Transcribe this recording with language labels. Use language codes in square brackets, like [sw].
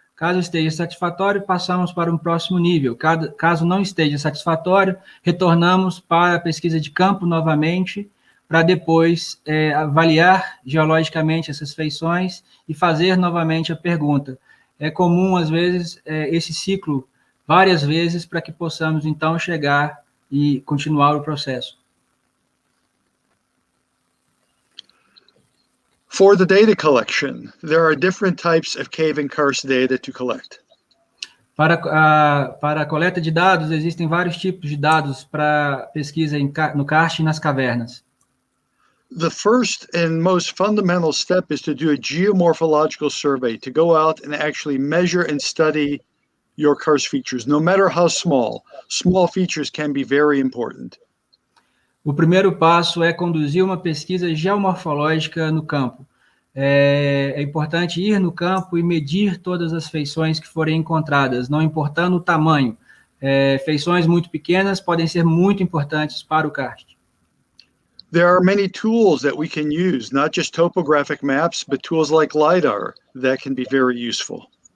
[pt] Caso esteja satisfatório, passamos para um próximo nível. Caso não esteja satisfatório, retornamos para a pesquisa de campo novamente, para depois avaliar geologicamente essas feições e fazer novamente a pergunta. É comum, às vezes, esse ciclo várias vezes para que possamos, então, chegar e continuar o processo. [en] For the data collection, there are different types of cave and karst data to collect. [pt] Para a coleta de dados, existem vários tipos de dados para pesquisa no karst e nas cavernas. [en] The first and most fundamental step is to do a geomorphological survey, to go out and actually measure and study your karst features, no matter how small. Small features can be very important. [pt] O primeiro passo é conduzir uma pesquisa geomorfológica no campo. É importante ir no campo e medir todas as feições que forem encontradas, não importando o tamanho. Feições muito pequenas podem ser muito importantes para o karst. [en] There are many tools that we can use, not just topographic maps, but tools like LiDAR that can be very useful.